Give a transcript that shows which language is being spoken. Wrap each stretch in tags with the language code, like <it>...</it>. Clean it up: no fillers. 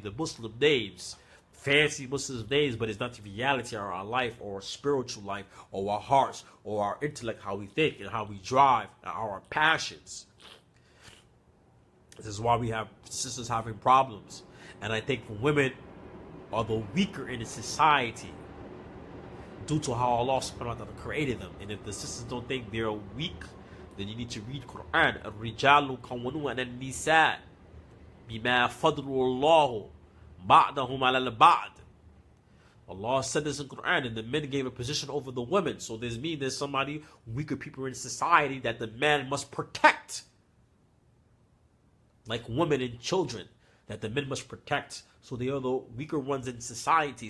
<en>The Muslim names, fancy Muslim names, but it's not the reality of our life or our spiritual life or our hearts or our intellect, how we think and how we drive, and our passions. This is why we have sisters having problems. And I think women are the weaker in the society due to how Allah subhanahu wa ta'ala created them. And if the sisters don't think they're weak, then you need to read Quran.</en> <ar>الرجال قوامون على النساء بما فضل الله بعضهم على البعض.</ar> <en>Allah said this in Quran, and the men gave a position over the women. So there's somebody, weaker people in society that the man must protect. Like women and children that the men must protect. So they are the weaker ones in society.</en>